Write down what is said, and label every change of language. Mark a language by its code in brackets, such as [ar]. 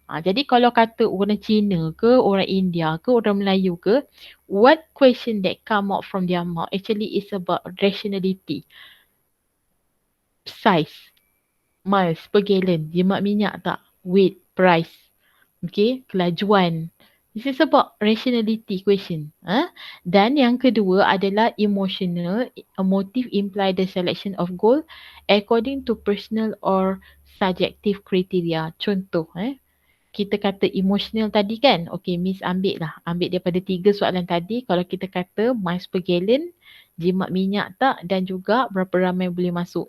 [ms] Jadi kalau kata orang Cina ke, orang India ke, orang Melayu ke, [en] what question that come out from their mouth actually is about rationality. Size, miles per gallon, [ms] jimat minyak tak, [en] weight, price, okay, [ms] kelajuan, [en] This is about rationality question. [ms] Dan yang kedua adalah emotional. [en] A motive imply the selection of goal according to personal or subjective criteria. [ms] Contoh, kita kata emotional tadi kan. Okay, Miss ambil lah. Ambil daripada 3 soalan tadi. Kalau kita kata miles per gallon, jimat minyak tak dan juga berapa ramai boleh masuk.